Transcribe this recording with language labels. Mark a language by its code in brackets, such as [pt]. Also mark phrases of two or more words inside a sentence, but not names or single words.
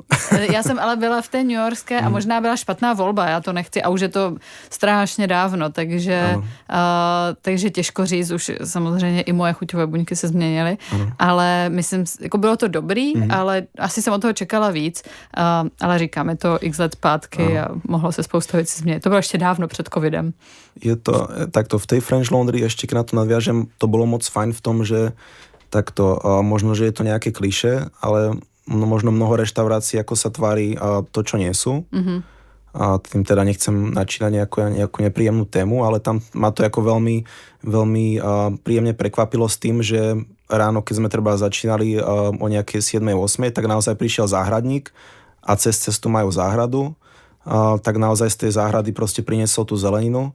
[cs] Já jsem ale byla v té newyorské a možná byla špatná volba, já to nechci a už je to strašně dávno, takže těžko říct, už samozřejmě i moje chuťové buňky se změnily, ale myslím, jako bylo to dobrý, ale asi jsem od toho čekala víc, ale říkáme to x let zpátky a mohlo se spousta věcí změnit. To bylo ještě dávno před covidem. [sk] Je to, takto v tej French Laundry, ešte keď na to nadviažem, to bolo moc fajn v tom, že takto, možno, že je to nejaké klišé, ale možno mnoho reštaurácií, ako sa tvári to, čo nie sú. A tým teda nechcem načínať nejakú nepríjemnú tému, ale tam ma to ako veľmi, veľmi príjemne prekvapilo s tým, že ráno, keď sme treba začínali o nejakej 7-8, tak naozaj prišiel záhradník a cez cestu majú záhradu, tak naozaj z tej záhrady proste priniesol tú zeleninu.